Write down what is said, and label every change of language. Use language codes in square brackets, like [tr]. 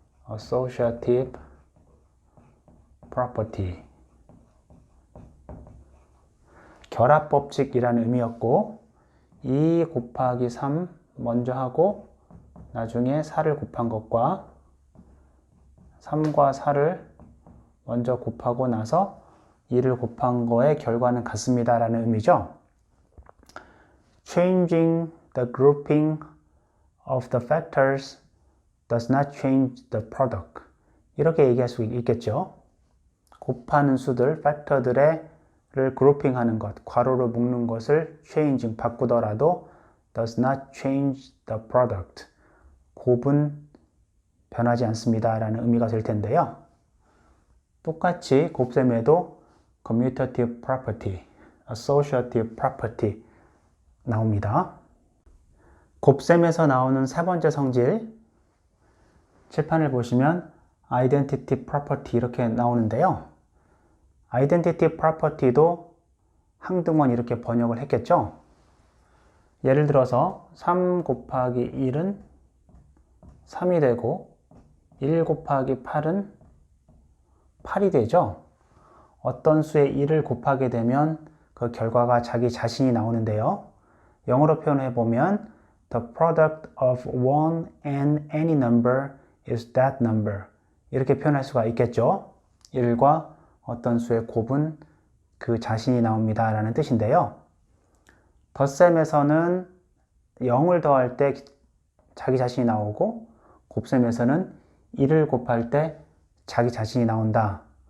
[ko] associative property 결합법칙이라는 의미였고 2 곱하기 3 먼저 하고 나중에 4를 곱한 것과 3과 4를 먼저 곱하고 나서 2를 곱한 거의 결과는 같습니다 라는 의미죠. [en] Changing the grouping of the factors does not change the product. [ko] 이렇게 얘기할 수 있겠죠. 곱하는 수들, factor들을 grouping하는 것, 괄호로 묶는 것을 changing, 바꾸더라도 [en] does not change the product. [ko] 곱은 변하지 않습니다 라는 의미가 될 텐데요. 똑같이 곱셈에도 commutative property, associative property 나옵니다. 곱셈에서 나오는 세 번째 성질 칠판을 보시면 identity property 이렇게 나오는데요. identity property도 항등원 이렇게 번역을 했겠죠. 예를 들어서 3 곱하기 1은 3이 되고 1 곱하기 8은 8이 되죠. 어떤 수에 1을 곱하게 되면 그 결과가 자기 자신이 나오는데요. 영어로 표현해 보면 [en] The product of one and any number is that number. [ko] 이렇게 표현할 수가 있겠죠. 1과 어떤 수의 곱은 그 자신이 나옵니다 라는 뜻인데요. 덧셈에서는 0을 더할 때 자기 자신이 나오고 곱셈에서는 1을 곱할 때 자기 자신이 나온다.